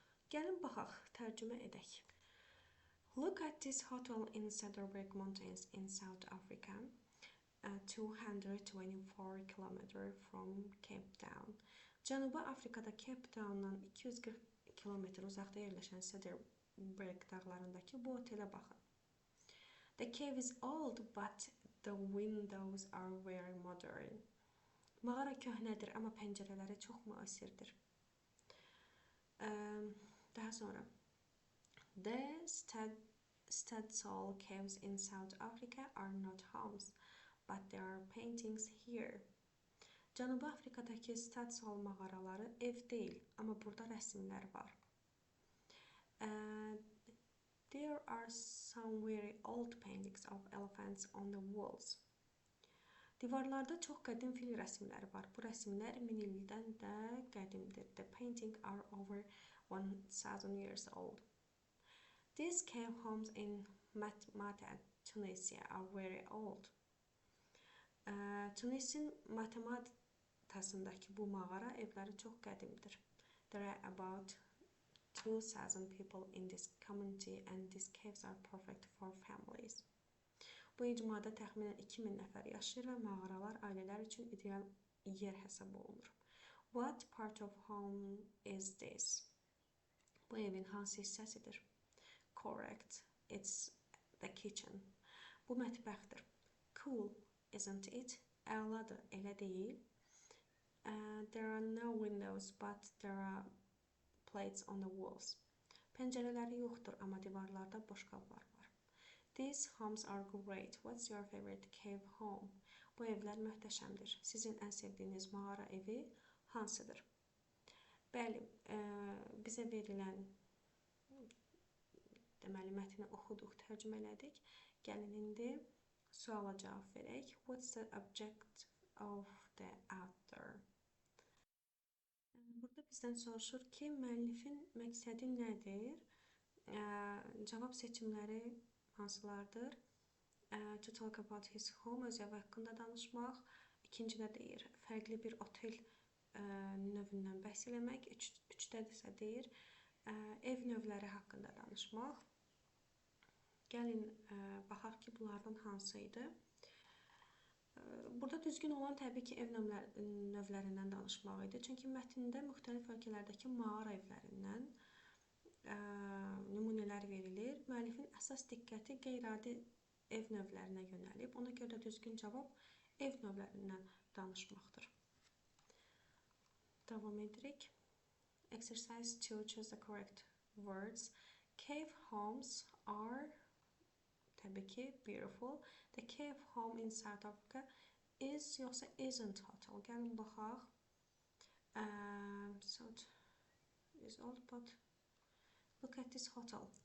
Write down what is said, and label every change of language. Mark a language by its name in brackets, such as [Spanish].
[Azerbaijani] Gəlin baxaq, tərcümə edək. [English] Look at this hotel in Cederberg Mountains in South Africa, 224 km from Cape Town. [Azerbaijani] Cənubi Afrikada Cape Town'dan 240 km uzaqda yerləşən Cederberg dağlarındakı bu otelə baxın. [English] The cave is old, but the windows are very modern. [Azerbaijani] Mağara köhnədir, amma pəncərələri çox müasirdir. Daha sonra, [English] the Stadsel caves in South Africa are not homes, but there are paintings here. [Azerbaijani] Cənubi Afrikadakı Stadsal mağaraları ev deyil, amma burada rəsmlər var. [English] There are some very old paintings of elephants on the walls. [Azerbaijani] Divarlarda çox qədim fil rəsmləri var. Bu rəsmlər 1000 ildən də qədimdir. [English] The paintings are over 1000 years old. These cave homes in Matmata, Tunisia are very old. [Azerbaijani] Tunisin Matamatasındakı bu mağara evləri çox qədimdir. [English] There are about 2000 people in this community and these caves are perfect for families. [Azerbaijani] Bu icmada təxminən 2000 nəfər yaşayır və mağaralar ailələr üçün ideal yer hesab olunur. [English] What part of home is this? [Azerbaijani] Bu evin hansı hissəsidir? [English] Correct. It's the kitchen. [Azerbaijani] Bu mətbəxdir. [English] Cool, isn't it? [Azerbaijani] Əladır, elə deyil. [English] There are no windows, but there are plates on the walls. [Azerbaijani] Pəncərələri yoxdur, amma divarlarda boşqablar var. [English] These homes are great. What's your favorite cave home? [Azerbaijani] Bu evlər möhtəşəmdir. Sizin ən sevdiyiniz mağara evi hansıdır? Bəli, bizə verilən deməli mətni oxuduq, tərcümə elədik. Gəlin indi suala cavab verək. [English] What's the object of the author? [Azerbaijani] Burada bizdən soruşur ki, müəllifin məqsədi nədir? Cavab seçimləri hansılardır? [English] To talk about his home, [Azerbaijani] öz evi haqqında danışmaq. İkincidə deyir, fərqli bir otel növündən bəhs eləmək. Üçdə isə deyir, ev növləri haqqında danışmaq. Gəlin, baxaq ki, bunlardan hansı idi? Burada düzgün olan təbii ki, ev növlərindən danışmaq idi. Çünki mətndə müxtəlif ölkələrdəki mağara evlərindən nümunələr verilir. Müəllifin əsas diqqəti qeyri-adi ev növlərinə yönəlib. Ona görə də düzgün cavab ev növlərindən danışmaqdır. Davam edirik. [English] Exercise 2. Choose the correct words. Cave homes are [Azerbaijani] təbii ki, [English] beautiful. The cave home in South Africa is [Azerbaijani] yoxsa [English] isn't hotel. [Azerbaijani] Gəlin baxaq. [English] South is old, but look at this hotel.